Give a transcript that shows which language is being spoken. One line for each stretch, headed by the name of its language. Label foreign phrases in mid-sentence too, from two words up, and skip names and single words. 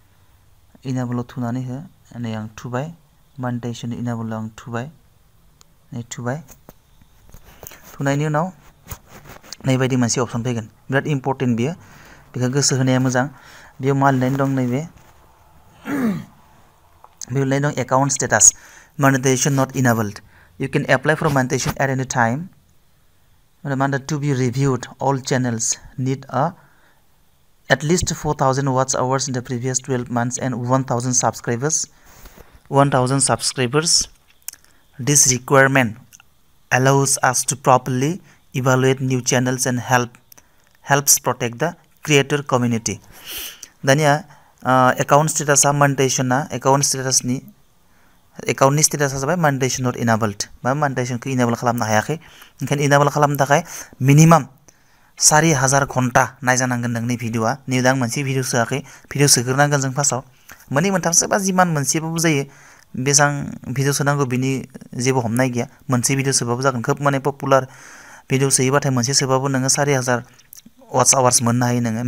Bodo: नै आं थुबाय
English: monetization enable
Bodo: आं थुबाय नै थुबाय थुनायनि उनाव नै बायदि मोनसे अपशन फैगोन बिराद इम्पर्टेन्ट बियो बेखौ गोसो होनाया मोजां बेयाव मा लिरनाय दं नैबे बेयाव लिरनाय दं
English: account status monetization not enabled you can apply for monetization at any time to be reviewed all channels need at least 4,000 watch hours in the previous 12 months and 1,000 subscribers this requirement allows us to properly evaluate new channels and helps protect the creator community दानिया account status monetization account status नि account नि status जाबाय monetization not enabled बा monetization खौ enable
Bodo: खालामनो हायाखै ओंखायनो enable खालामनो थाखाय minimum 4,000 घन्टा नायजानांगोन नोंनि भिडिअआ नै दा मोनसे भिडिअ सोआखै भिडिअ सोग्रोनांगोन जों फार्स्टआव मोननै मोनथामसो बा जिमान मोनसेबाबो जायो बेसां भिडिअ सोनांगौ बिनि जेबो हमनाय गैया मोनसे भिडिअ सोबाबो जागोन खोब माने पपुलार भिडिअ सोयोबाथाय मोनसे सोबाबो नोङो
English: 4,000 watch hours
Bodo: मोननो हायो नोङो